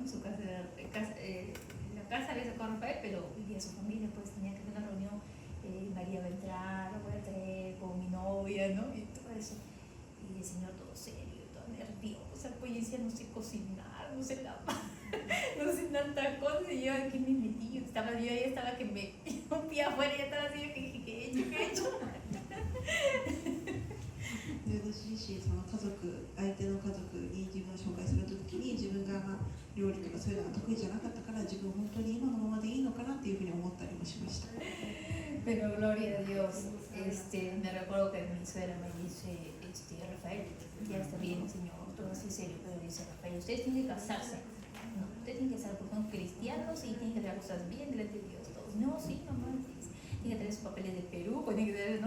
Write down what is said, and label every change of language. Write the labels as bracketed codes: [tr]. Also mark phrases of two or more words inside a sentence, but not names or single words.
[es] En su casa, la casa había sacado a Rafael, pero vivía su familia, pues tenía que hacer una reunión, María va a entrar, la voy a traer con mi novia, ¿no? Y todo eso. Y el Señor todo serio, todo nerviosa, pues yo decía, no sé cocinar, no sé lavar, no sé tantas cosas, y yo aquí me metí, yo ya estaba que me un pie afuera, ya estaba así, yo que dije, ¿qué he hecho? [ja] で私自身その相手の家族に自分を紹介するときに自分が料理とかそういうのが得意じゃなかったから自分本当に今のままでいいのかなっていうふうに思ったりもしました。 [es] Pero gloria a Dios, me recuerdo que mi suegra me dice, Rafael, ya está bien, Señor, todo así serio, pero dice Rafael, ustedes tienen que casarse, no, ustedes tienen que ser porque son cristianos y tienen que hacer cosas bien delante de Dios, todos, no, sí, mamá, tienen que tener sus papeles de Perú, tienen que tener, ¿no?